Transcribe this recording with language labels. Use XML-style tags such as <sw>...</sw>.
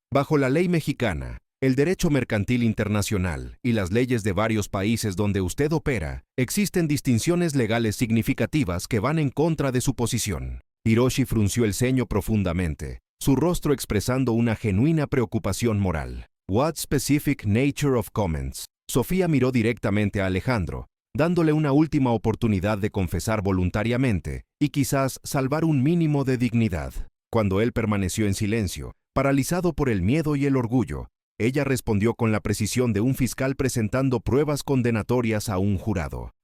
<es>Bajo la ley mexicana, el derecho mercantil internacional y las leyes de varios países donde usted opera, existen distinciones legales significativas que van en contra de su posición. Hiroshi frunció el ceño profundamente, su rostro expresando una genuina preocupación moral.</es> <en>What specific nature of comments?</en> <es>Sofía miró directamente a Alejandro, dándole una última oportunidad de confesar voluntariamente y quizás salvar un mínimo de dignidad. Cuando él permaneció en silencio, paralizado por el miedo y el orgullo, ella respondió con la precisión de un fiscal presentando pruebas condenatorias a un jurado.</es>